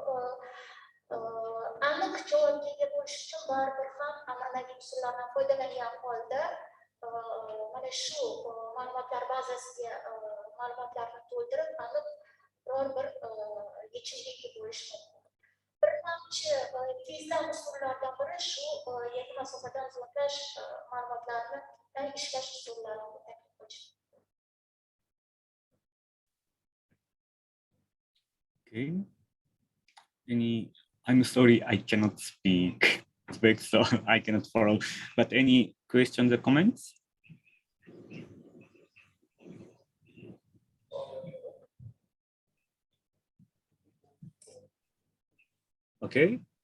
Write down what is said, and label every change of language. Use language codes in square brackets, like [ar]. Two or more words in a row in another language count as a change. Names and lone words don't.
[uz] aniq javobga ega bo'lish uchun baribir ham an'anaviy usullardan foydalangan holda mana shu ma'lumotlar bazasiga ma'lumotlarni to'ldirib aniq biror bir yechimga ega bo'lish mumkin. Birlamchi tezdan usullardan biri shu yer masofadan zo'nlash ma'lumotlarni ishlash usullarini taklif qilish. [en] Okay. I'm sorry, I cannot speak Uzbek, so I cannot follow. But any questions or comments? Okay.